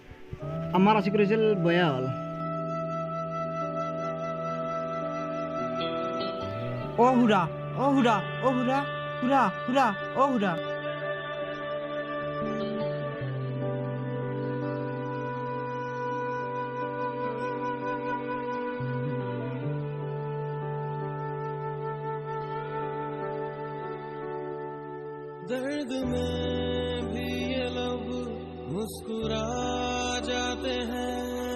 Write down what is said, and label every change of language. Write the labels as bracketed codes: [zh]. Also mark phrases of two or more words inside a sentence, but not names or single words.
[as] আমাৰ আশিক ৰিজাল্ট বেয়া হ'ল। অ' হুৰা, অ' হুৰা, অ' হুৰা, হুৰা, হুৰা, অ' হুৰা। [hi] दर्द में भी ये लब मुस्कुरा जाते हैं।